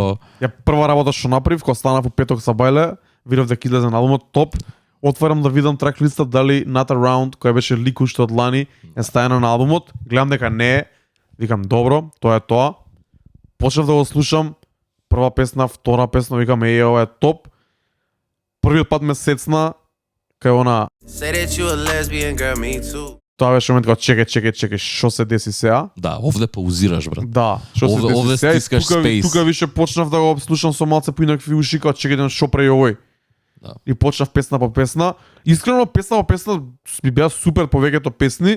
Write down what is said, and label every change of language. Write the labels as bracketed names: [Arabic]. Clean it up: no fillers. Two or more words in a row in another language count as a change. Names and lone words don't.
[Macedonian] Ја прва работа што направив, кога станав во петок са Бајле, видов дека излезе на албумот топ, отварам да видам трак листа дали Not Around, која беше лик уште од лани, е стајана на албумот, гледам дека не е, викам добро, тоа е тоа. Почнав да го слушам, прва песна, втора песна, викам ова е топ. Првиот пат ме сецна кај она [English] Say that you a lesbian, girl, me too. [Macedonian] Тоа беше момент кога чекај, што се деси сега? Да, овде паузираш, брат. Да, што се деси Овде сега? И стискаш тука, space. тука више почнав да го слушам со малце поинакви уши, кога чекај што прави овој. Да. И почнав песна по песна. Искрено песна по песна ми беа супер повеќето песни.